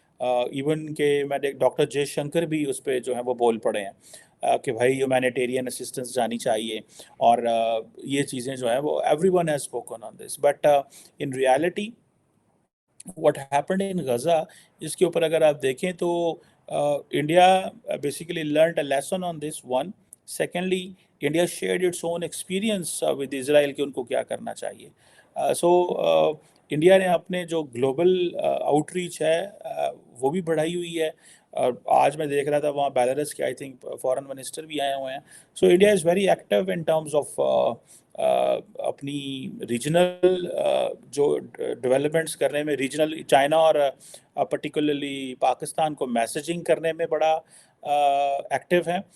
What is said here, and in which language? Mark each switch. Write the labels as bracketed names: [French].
[Urdu] Even کہ میں doctor J Shankar بھی اس پہ جو ہے وہ بول پڑے ہیں کہ بھائی ہیومینیٹیرین اسسٹنس جانی چاہیے, اور یہ چیزیں جو ہیں وہ [English] Everyone has spoken on this. But in reality what happened in Gaza, [Urdu] اس کے اوپر اگر آپ دیکھیں تو India [English] basically learned a lesson on this one. Secondly, India shared its own experience with Israel [Urdu] کہ ان کو کیا کرنا چاہیے. So انڈیا نے اپنے جو گلوبل آؤٹ ریچ ہے وہ بھی بڑھائی ہوئی ہے. اور آج میں دیکھ رہا تھا وہاں بیلاروس کے آئی تھنک فارن منسٹر بھی آئے ہوئے ہیں. [English] so India is very active in terms of [Urdu] اپنی ریجنل جو ڈیولپمنٹس کرنے میں, ریجنل چائنا اور پرٹیکولرلی پاکستان کو میسیجنگ کرنے میں بڑا ایکٹیو ہیں.